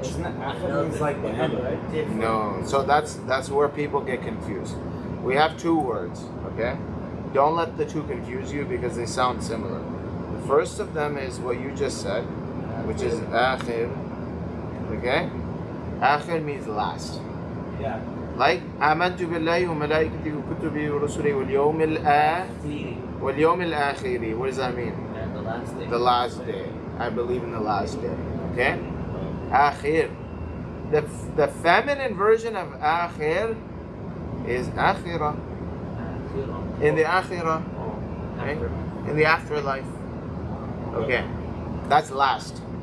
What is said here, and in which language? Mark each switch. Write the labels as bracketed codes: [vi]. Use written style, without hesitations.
[en] Isn't it akhir means like the end, right? No. So that's where people get confused. We have two words, okay? Don't let the two confuse you because they sound similar. The first of them is what you just said, which is akhir. Okay? Akhir means last. Yeah. Like [ar] آمنت بالله وملائكته وكتبه ورسله واليوم الآخر. [en] What does that mean? And the last day. The last day. I believe in the last day. Okay? Akhir. The feminine version of akhir is akhirah. In the akhirah. Okay? In the afterlife. Okay. That's last.